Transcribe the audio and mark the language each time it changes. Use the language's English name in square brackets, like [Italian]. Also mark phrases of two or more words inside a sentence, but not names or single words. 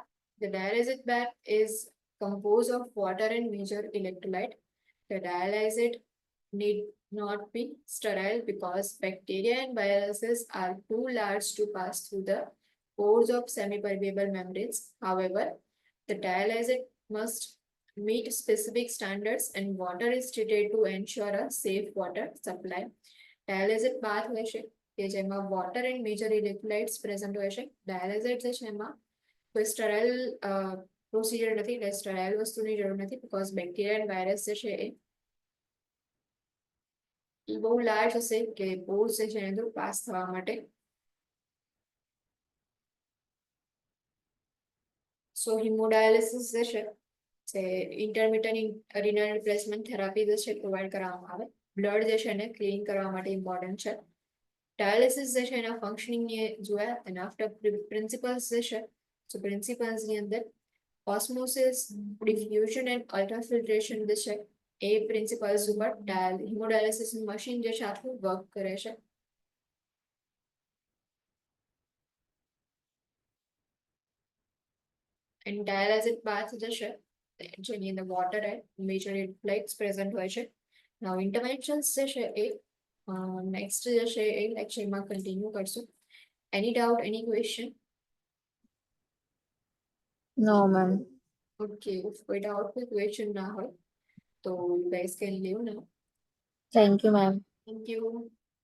[English] The dialysate bath is composed of water and major electrolyte. The dialysate need not be sterile because bacteria and viruses are too large to pass through the pores of semi-permeable membranes. However, the dialysate must meet specific standards and water is treated to ensure a safe water supply. Dialysate bath [Gujarati] હોય છે કે જેમાં [English] water and major electrolytes present [Gujarati] હોય છે. Dialysate જે છે એમાં કોઈ [English] sterile procedure [Gujarati] નથી, એટલે sterile વસ્તુની જરૂર નથી [English] because bacteria and virus [Gujarati] જે છે એ બહુ લાર્જ હશે કે pores જે છે એના પાસ થવા માટે. [English] So hemodialysis [Gujarati] જે છે તે [English] intermittent renal replacement therapy [Gujarati] જે છે [English] provide [Gujarati] કરવામાં આવે. Blood જે છે એને clean કરવા માટે important છે. Dialysis જે છે એના functioning ને જોયા [English] and after principles [Gujarati] જે છે [English] so principles [Gujarati] ની અંદર [English] osmosis, diffusion and ultrafiltration [Gujarati] જે છે એ principles ઉપર [English] hemodialysis machine [Gujarati] જે છે આખું work કરે છે. [English] And dialysate bath [Gujarati] જે છે જેની અંદર [English] water and major electrolytes present [Gujarati] હોય છે. [English] Now interventions [Gujarati] જે છે એ next જે છે એ lecture માં continue કરશું. [English] Any doubt, any question? No, ma'am. Okay, if [Gujarati] કોઈ doubt કોઈ question ના હોય તો [English] you guys can leave now. Thank you, ma'am. Thank you.